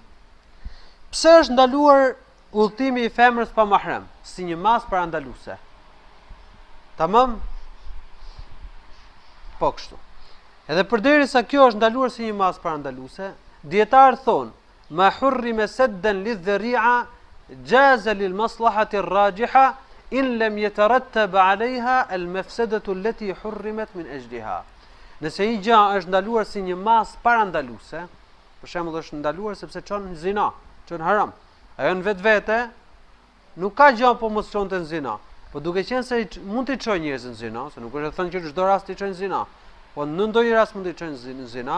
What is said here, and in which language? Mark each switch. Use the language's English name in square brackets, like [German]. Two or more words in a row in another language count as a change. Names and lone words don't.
[Albanian] Pse është ndaluar udhëtimi i femrës pa mahrem, si një mas parandaluese? Tamam? Po kështu. Edhe përderisa kjo është ndaluar si një mas parandaluese, dietarë thonë [Arabic] ما حرم سدا للذريعة جاز للمصلحة الراجحة إن لم يترتب عليها المفسدة التي حرمت من أجلها. [Albanian] Nëse një gjë është ndaluar si një mas parandaluese, për shembull është ndaluar sepse çon zina, çon haram. Ajo në vetvete nuk ka gjë po mos çonte në zina. Po duke qenë se mund të çojë njerëz në zina, se nuk është thënë që në çdo rast të çojnë në zina, po në ndonjë rast mund të çojnë në zina.